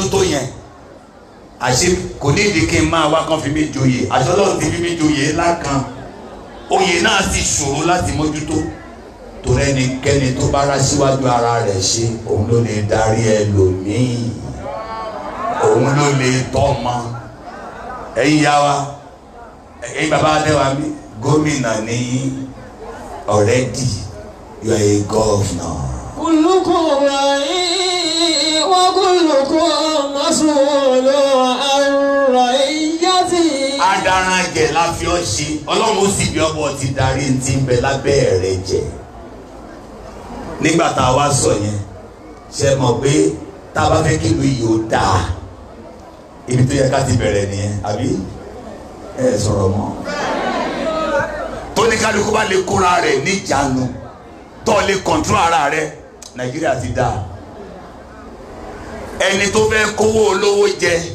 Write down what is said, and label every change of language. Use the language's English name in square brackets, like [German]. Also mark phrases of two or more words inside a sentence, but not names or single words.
[Yoruba] tó yẹn àṣé kò ní ìdí kí n máa wá kán fi mí joyè àṣọ ọlọ́run ti fi mí joyè ńlá kan oyè náà sì ṣòro láti mójútó torí ẹnikẹ́ni tó bá rá síwájú ara rẹ̀ ṣe òun ló lè darí ẹlòmíì òun ló lè tọ́mọ ẹ̀yin yá wa ẹ̀yin bàbá adéwà mi gómìnà ní [English] already you are a governor. [Arabic] كلكم راع وكلكم مسئول عن رعيته. [Yoruba] Adaranjẹ la fi ọ ṣe ọlọ́run ó sì bí ọbọ̀ ti darí ti ń bẹ lábẹ́ rẹ̀ jẹ nígbà tá a wá sọ yẹn ṣe mọ̀ pé tá a bá fẹ́ kí ìlú yìí ó dáa ibi tó yẹ ká ti bẹ̀rẹ̀ nìyẹn àbí ẹ sọ̀rọ̀ mọ́ tóníkálukú bá lè kóra rẹ̀ níjànú tó lè kọ̀ntró ara rẹ̀ Nàìjíríà ti dáa ẹni tó fẹ́ kówó olówó jẹ